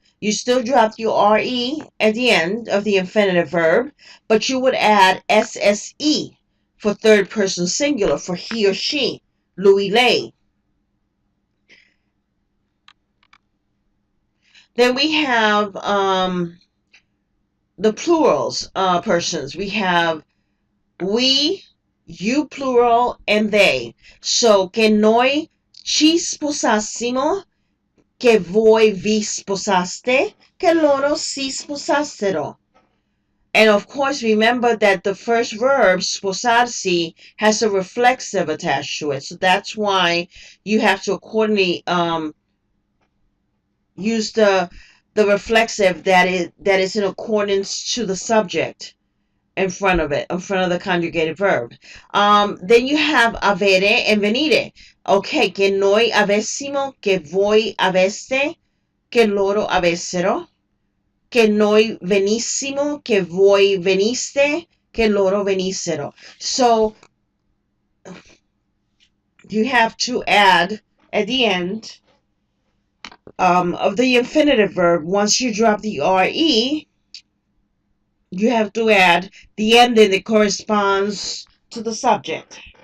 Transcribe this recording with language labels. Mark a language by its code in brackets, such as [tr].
[en] You still drop your RE at the end of the infinitive verb, but you would add SSE for third person singular, for he or she, lui, lei. Then we have the plurals, persons. We have we, you plural, and they. [it] So, che noi ci sposassimo, che voi vi sposaste, che loro si sposassero. [en] And of course, remember that the first verb, sposarsi, has a reflexive attached to it. So that's why you have to accordingly use the reflexive that is in accordance to the subject in front of it, in front of the conjugated verb. Then you have avere and venire. [it] Okay, che noi avessimo, che voi aveste, che loro avessero, che noi venissimo, che voi veniste, che loro venissero. So [en] you have to add at the end of the infinitive verb, once you drop the RE, you have to add the ending that corresponds to the subject.